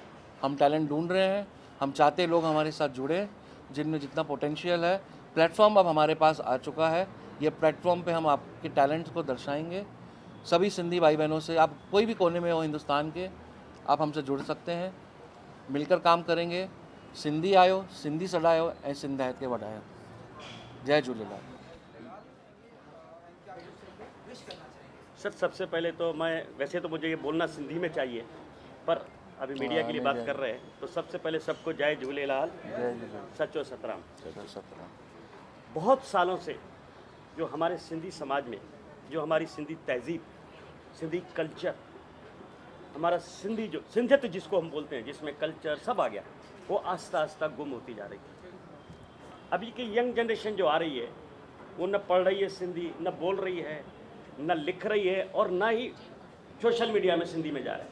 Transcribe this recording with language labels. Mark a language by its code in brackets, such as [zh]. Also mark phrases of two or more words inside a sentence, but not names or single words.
[hi] हम टैलेंट ढूंढ रहे हैं, हम चाहते लोग हमारे साथ जुड़े जिनमें जितना पोटेंशियल है। प्लेटफॉर्म अब हमारे पास आ चुका है, ये प्लेटफॉर्म पे हम आपके टैलेंट को दर्शाएंगे। सभी सिंधी भाई बहनों से, आप कोई भी कोने में हो हिंदुस्तान के, आप हमसे जुड़ सकते हैं, मिलकर काम करेंगे। [sd] सिंधी आयो, सिंधी सॾायो ऐं सिंधियत खे वधायो। जय झूलेलाल। [hi] सर सबसे पहले तो मैं, वैसे तो मुझे ये बोलना सिंधी में चाहिए, पर अभी मीडिया के लिए बात कर रहे हैं, तो सबसे पहले सबको जय झूलेलाल, [sd] सचो सतराम। [hi] बहुत सालों से जो हमारे सिंधी समाज में, जो हमारी सिंधी तहजीब, सिंधी कल्चर, हमारा सिंधी जो सिंधियत जिसको हम बोलते हैं, जिसमें कल्चर सब आ गया, वो [sd] आस्ता आस्ता [hi] गुम होती जा रही है। अभी की [en] young generation [hi] जो आ रही है वो न पढ़ रही है सिंधी, न बोल रही है, न लिख रही है, और न ही [en] social media [hi] में सिंधी में जा रहे हैं।